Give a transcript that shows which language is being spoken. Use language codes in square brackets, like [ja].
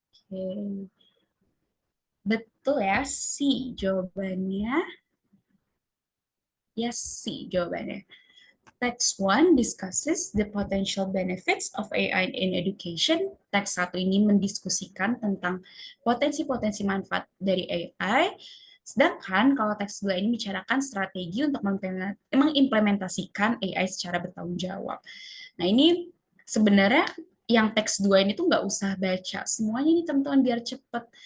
[id] Oke. Betul ya, sih jawabannya. Yes, sih jawabannya. [en] Text 1 discusses the potential benefits of AI in education. [id] Teks 1 ini mendiskusikan tentang potensi-potensi manfaat dari AI. Sedangkan kalau teks 2 ini bicarakan strategi untuk mengimplementasikan AI secara bertanggung jawab. Nah, ini sebenarnya yang teks 2 ini tuh nggak usah baca semuanya ini teman-teman biar cepet.